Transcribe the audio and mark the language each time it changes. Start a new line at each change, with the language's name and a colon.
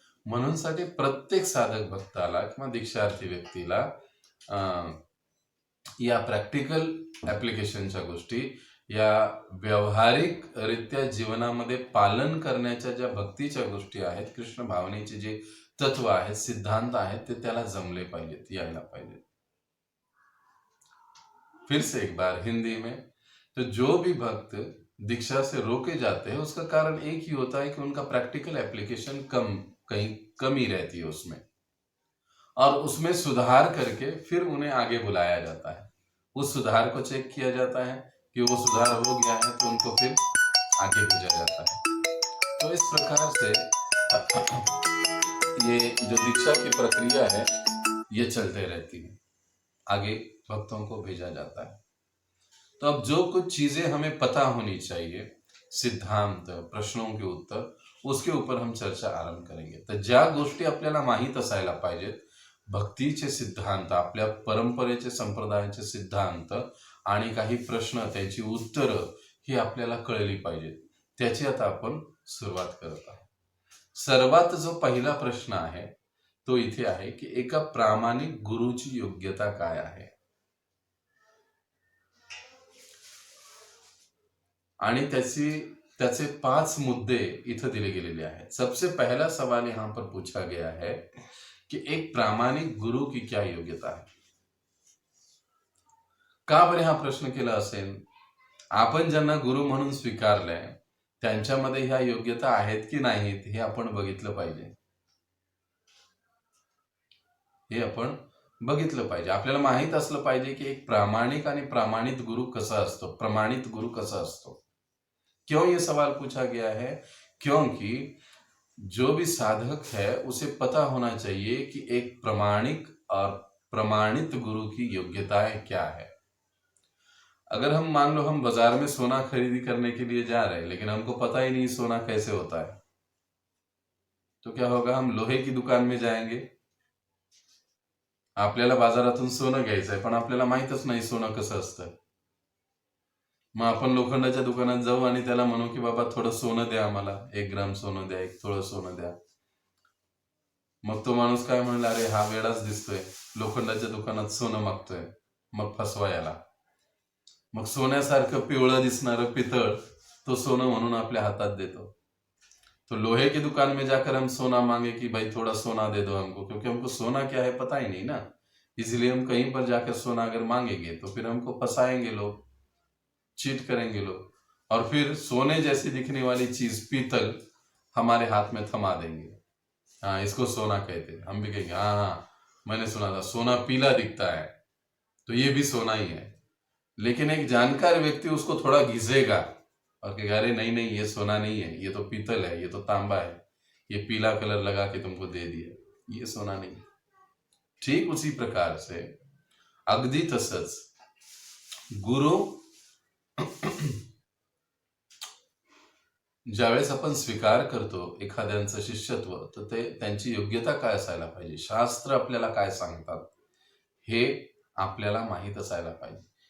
Marathi: म्हणून साठी प्रत्येक साधक भक्ताला किंवा दीक्षार्थी व्यक्तीला या प्रॅक्टिकल ॲप्लिकेशनच्या गोष्टी, या व्यावहारिक रित्या जीवनामध्ये पालन करण्याच्या ज्या भक्तीच्या गोष्टी आहेत, कृष्ण भावनेचे जे तत्व आहेत, सिद्धांत आहेत, ते त्याला जमले पाहिजेत, यायला पाहिजेत।
Hindi: फिर से एक बार हिंदी में, तो जो भी भक्त दीक्षा से रोके जाते हैं उसका कारण एक ही होता है कि उनका प्रैक्टिकल एप्लीकेशन कहीं कमी रहती है उसमें, और उसमें सुधार करके फिर उन्हें आगे बुलाया जाता है। उस सुधार को चेक किया जाता है कि वो सुधार हो गया है तो उनको फिर आगे भेजा जाता है। तो इस प्रकार से ये जो दीक्षा की प्रक्रिया है ये चलते रहती है, आगे भक्तों को भेजा जाता है। तो अब जो कुछ चीजें हमें पता होनी चाहिए, सिद्धांत, प्रश्नों के उत्तर, उसके ऊपर हम चर्चा आरंभ करेंगे।
Marathi: तर ज्या गोष्टी आपल्याला माहीत असायला पाहिजेत, भक्तीचे सिद्धांत, आपल्या परंपरेचे, संप्रदायाचे सिद्धांत आणि काही प्रश्न, त्याची उत्तरं ही आपल्याला कळली पाहिजेत, त्याची आता आपण सुरुवात करत आहोत। सर्वात जो पहिला प्रश्न आहे तो इथे आहे की एका प्रामाणिक गुरुची योग्यता काय आहे, आणि त्याचे 5 मुद्दे इथं दिले गेलेले आहेत।
Hindi: सबसे पहला सवाल यहाँ पर पूछा गया है कि एक प्रामाणिक गुरु की क्या योग्यता है।
Marathi: का बरे हा प्रश्न केला असेल? आपण ज्यांना गुरु म्हणून स्वीकारलंय त्यांच्यामध्ये ह्या योग्यता आहेत की नाहीत हे आपण बघितलं पाहिजे, हे आपण बघितलं पाहिजे। आपल्याला माहित असलं पाहिजे की एक प्रामाणिक आणि प्रमाणित गुरु कसा असतो, प्रमाणित गुरु कसा असतो।
Hindi: क्यों ये सवाल पूछा गया है? क्योंकि जो भी साधक है उसे पता होना चाहिए कि एक प्रामाणिक और प्रमाणित गुरु की योग्यताएं क्या है। अगर हम मान लो हम बाजार में सोना खरीदी करने के लिए जा रहे हैं लेकिन हमको पता ही नहीं सोना कैसे होता है, तो क्या होगा? हम लोहे की दुकान में जाएंगे,
Marathi: आपल्याला बाजारातून सोनं घ्यायचंय पण आपल्याला माहीतच नाही सोनं कसं असतं। मग आपण लोखंडाच्या दुकानात जाऊ आणि त्याला म्हणू की बाबा थोडं सोनं द्या, आम्हाला 1 ग्राम सोनं द्या, 1 तोळं सोनं द्या। मग तो माणूस काय म्हणला, अरे हा वेडाच दिसतोय, लोखंडाच्या दुकानात सोनं मागतोय, मग फसवा याला। मग सोन्यासारखं पिवळं दिसणारं पितळ तो सोनं म्हणून आपल्या हातात देतो।
Hindi: तो लोहे की दुकान में जाकर हम सोना मांगे कि भाई थोड़ा सोना दे दो हमको, क्योंकि हमको सोना क्या है पता ही नहीं ना, इसलिए हम कहीं पर जाकर सोना अगर मांगेंगे तो फिर हमको फंसाएंगे लोग, चीट करेंगे लोग, और फिर सोने जैसी दिखने वाली चीज पीतल हमारे हाथ में थमा देंगे। हाँ, इसको सोना कहते हैं। हम भी कहेंगे हाँ हाँ मैंने सुना था सोना पीला दिखता है तो ये भी सोना ही है। लेकिन एक जानकार व्यक्ति उसको थोड़ा घिसेगा और कहेगा अरे नहीं नहीं ये सोना नहीं है, ये तो पीतल है, ये तो तांबा है, ये पीला कलर लगा के तुमको दे दिया, ये सोना नहीं। ठीक उसी प्रकार से
Marathi: अगदी तसंच गुरु ज्यावेळेस आपण स्वीकार करतो एखाद्यांचं शिष्यत्व, तर ते त्यांची योग्यता काय असायला पाहिजे, शास्त्र आपल्याला काय सांगतात हे आपल्याला माहित असायला पाहिजे।